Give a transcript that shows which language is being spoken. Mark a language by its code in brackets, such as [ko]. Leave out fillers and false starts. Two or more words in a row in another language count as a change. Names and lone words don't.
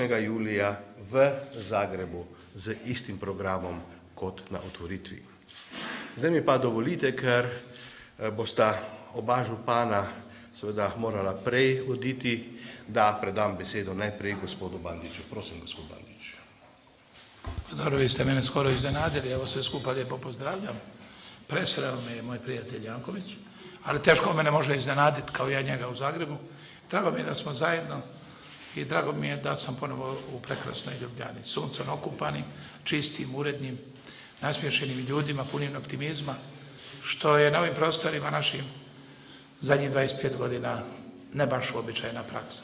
[sl] julija v Zagrebu z istim programom kot na otvoritvi. Zdaj mi pa dovolite, ker bosta oba župana seveda morala prej oditi, da predam besedo najprej gospodu Bandiću. Prosim, gospod Bandić. [hr] Dobro, vi ste mene skoro iznenadili, evo sve skupa lijepo pozdravljam. Presreo me je moj prijatelj Janković, ali teško mene može iznenaditi kao ja njega u Zagrebu. Drago mi je da smo zajedno i drago mi je da sam ponovo u prekrasnoj Ljubljani, suncem okupanim, čistim, urednim, nasmiješenim ljudima, punim optimizma, što je na ovim prostorima našim zadnjih 25 godina ne baš uobičajena praksa.